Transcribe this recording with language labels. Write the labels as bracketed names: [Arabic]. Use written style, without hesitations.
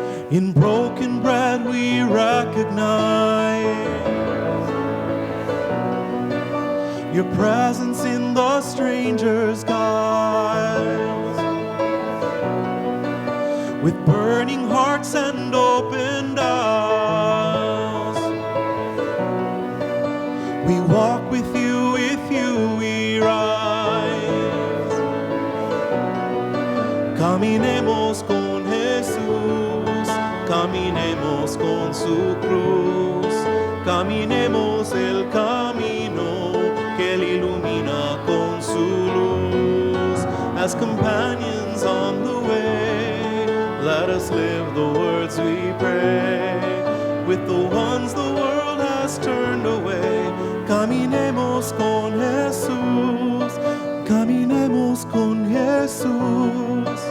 [English] In broken bread we recognize your presence in the stranger's guise. With burning hearts and opened eyes, we walk with you we rise. [Spanish] Caminemos con Jesús, caminemos con su cruz, caminemos el camino que Él ilumina con su luz. [English] As companions on the way, let us live the words we pray. With the ones the world has turned away, [Spanish] caminemos con Jesús, caminemos con Jesús.